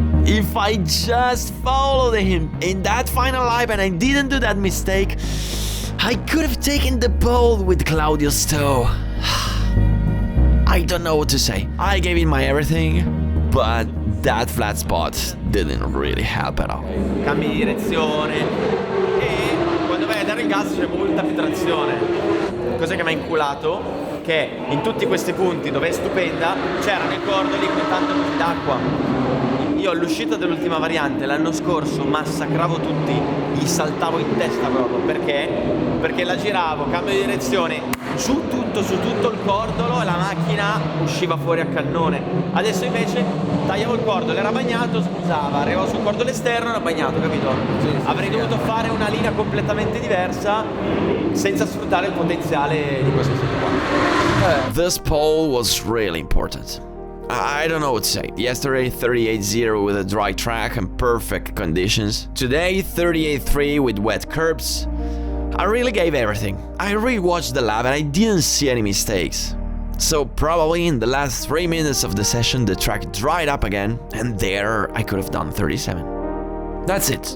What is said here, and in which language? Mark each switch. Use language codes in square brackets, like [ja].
[en] If I just followed him in that final lap and I didn't do that mistake, I could have taken the pole with Claudio's tow. I don't know what to say. I gave it my everything, but that flat spot didn't really help at all. [it] Cambi di direzione e quando vai a dare il gas c'è molta più trazione. Cos'è che mi ha inculato? Che in tutti questi punti dove è stupenda c'era nel cordoli con tanto d'acqua. Io all'uscita dell'ultima variante l'anno scorso massacravo tutti, gli saltavo in testa proprio, perché? Perché la giravo, cambio di direzione, su tutto il cordolo e la macchina usciva fuori a cannone. Adesso invece tagliavo il cordolo, era bagnato, scusava, arrivavo sul cordolo esterno, era bagnato, capito? Avrei dovuto fare una linea completamente diversa senza sfruttare il potenziale di questo sito qua. [en] This pole was really important. I don't know what to say. Yesterday 38.0 with a dry track and perfect conditions. Today 38.3 with wet curbs. I really gave everything. I rewatched the lap and I didn't see any mistakes. So probably in the last 3 minutes of the session the track dried up again and there I could have done 37. That's it.